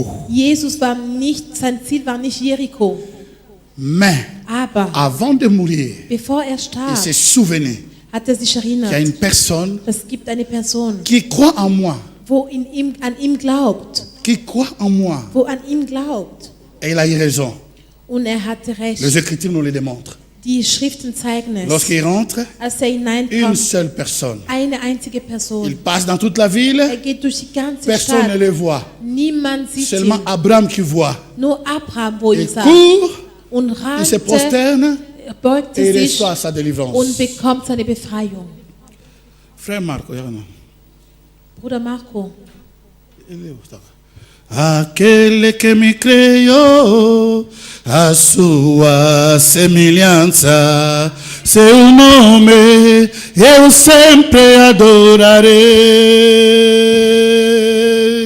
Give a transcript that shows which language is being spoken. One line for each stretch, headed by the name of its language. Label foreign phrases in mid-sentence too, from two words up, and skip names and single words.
German: Jesus war nicht, sein Ziel war nicht Jericho.
French: Mais
German: Aber
French: avant de mourir,
German: bevor er
French: il
German: starb,
French: s'est souvenu
German: hat er sich
French: qu'il y a
German: erinnert,
French: une personne
German: es gibt eine Person,
French: qui croit en moi,
German: wo an ihm glaubt,
French: qui croit en moi.
German: wo an ihm glaubt.
French: Et il a eu raison.
German: Und er hatte
French: Les
German: recht.
French: Écritures nous le démontrent.
German: Die Schriften zeigen es.
French: Lorsqu'il rentre,
German: Als er
French: une
German: hineinkommt,
French: seule personne.
German: eine einzige
French: Il
German: Person.
French: passe dans toute la
German: Er
French: ville,
German: geht durch die ganze
French: personne ne
German: Stadt.
French: le voit.
German: Niemand sieht
French: Seulement
German: ihn.
French: Abraham qui voit.
German: Nur Abraham, wo ihn
French: Il
German: sah.
French: court,
German: Und
French: il se
German: rannte,
French: prosterne
German: beugte
French: et il
German: sich
French: reçoit sa
German: und
French: délivrance.
German: bekommt seine Befreiung.
French: Frère Marco, regarde.
German: Bruder Marco,
Portuguese: Ele é o Gustavo. Aquele que me criou, a sua semelhança, seu nome eu sempre adorarei.